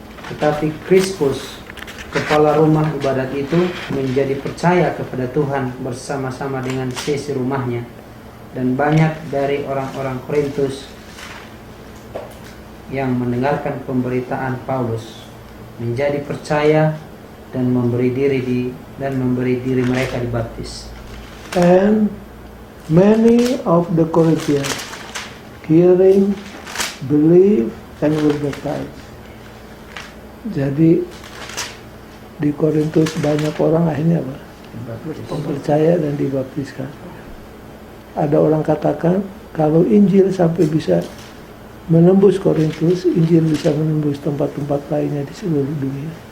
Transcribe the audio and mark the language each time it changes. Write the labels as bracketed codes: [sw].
[id] Tetapi Krispus, kepala rumah ibadat itu, menjadi percaya kepada Tuhan bersama-sama dengan sesi rumahnya, dan banyak dari orang-orang Korintus yang mendengarkan pemberitaan Paulus menjadi percaya dan memberi diri mereka dibaptis. [en] And many of the Corinthians, hearing, believe, and were baptized. [id] Jadi di Korintus banyak orang akhirnya apa? Percaya dan dibaptiskan. Ada orang katakan kalau Injil sampai bisa menembus Korintus, Injil bisa menembus tempat-tempat lainnya di seluruh dunia.